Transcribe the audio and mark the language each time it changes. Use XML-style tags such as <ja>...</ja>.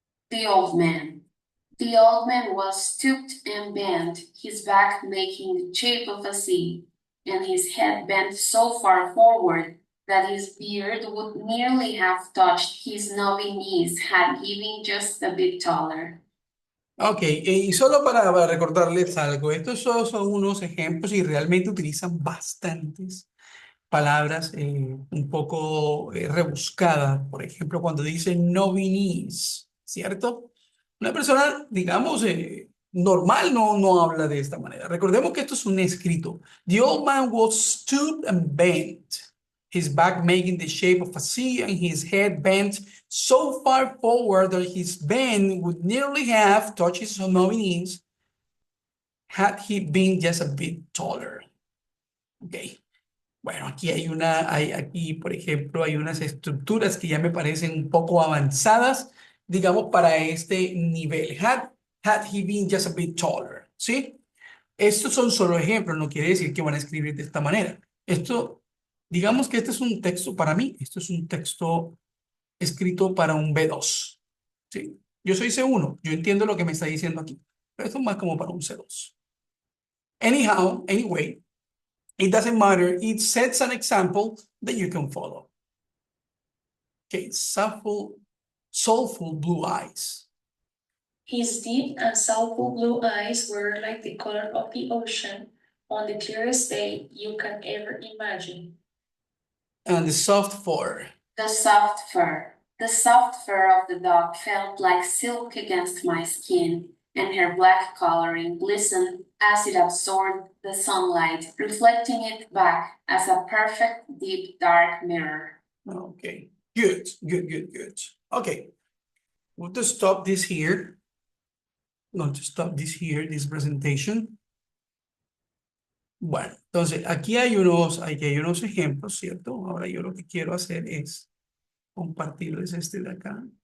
<en>The old man. The old man was stooped and bent, his back making the shape of a C, and his head bent so far forward that his beard would nearly have touched his knobby knees had he been just a bit taller.</en> <es>Ok, y solo para recordarles algo, estos solo son unos ejemplos y realmente utilizan bastantes palabras un poco rebuscadas. Por ejemplo, cuando dicen no vinís, ¿cierto? Una persona, digamos, normal no habla de esta manera. Recordemos que esto es un escrito.</es> <en>The old man was stooped and bent, his back making the shape of a C and his head bent so far forward that his bend would nearly have touched his knees had he been just a bit taller. Ok.</en> <es>Bueno, aquí aquí, por ejemplo, hay unas estructuras que ya me parecen un poco avanzadas, digamos, para este nivel.</es> <en>Had he been just a bit taller,</en> <es>¿sí? Estos son solo ejemplos, no quiere decir que van a escribir de esta manera. Esto, digamos que este es un texto para mí, esto es un texto escrito para un B2, ¿sí? Yo soy C1, yo entiendo lo que me está diciendo aquí, pero esto es más como para un C2.</es> <en>Anyhow, anyway, it doesn't matter. It sets an example that you can follow. Okay, soulful blue eyes. His deep and soulful blue eyes were like the color of the ocean on the clearest day you can ever imagine. And the soft fur. The soft fur. The soft fur of the dog felt like silk against my skin, and her black coloring glistened as it absorbed the sunlight, reflecting it back as a perfect deep dark mirror. Okay, good. Okay, we'll just stop this here. Going to stop this here, this presentation.</en> <es>Bueno, entonces aquí hay unos ejemplos, ¿cierto? Ahora yo lo que quiero hacer es compartirles este de acá.</es>